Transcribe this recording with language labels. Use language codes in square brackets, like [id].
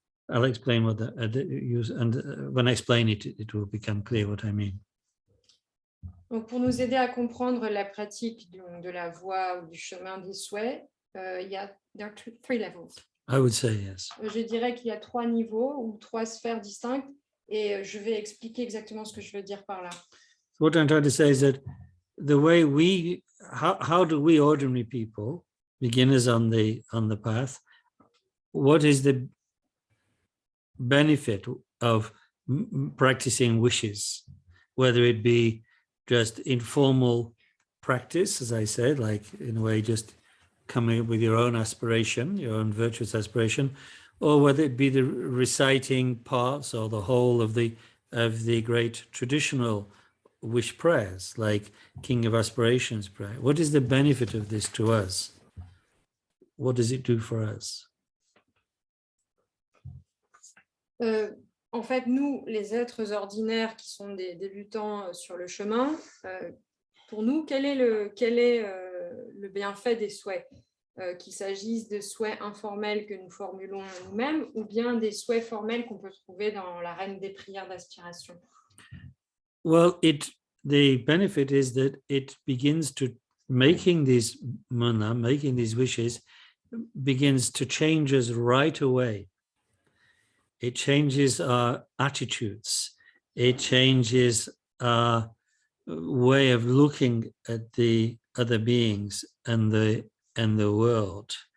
[en] I'll explain what use, and when I explain it, it will become clear what I mean. [fr] Donc, pour nous aider à comprendre la pratique de la voie ou du chemin des souhaits, [en] there are 3 levels. I would say yes. [fr] Je dirais qu'il y a 3 niveaux ou 3 sphères distinctes, et je vais expliquer exactement ce que je veux dire par là. [en] What I'm trying to say is that the way how do we ordinary people, beginners on the path, what is the benefit of practicing wishes, whether it be just informal practice, as I said, like in a way just coming up with your own aspiration, your own virtuous aspiration, or whether it be the reciting parts or the whole of the great traditional wish prayers, like King of Aspirations prayer. What is the benefit of this to us? What does it do for us? [fr] En fait, nous, les êtres ordinaires qui sont des débutants sur le chemin, pour nous, quel est le bienfait des souhaits, qu'il s'agisse de souhaits informels que nous formulons nous-mêmes ou bien des souhaits formels qu'on peut trouver dans l'arène des prières d'aspiration? [en] Well, the benefit is that it begins to making these wishes begins to change us right away. It changes our attitudes. It changes our way of looking at the other beings and the world.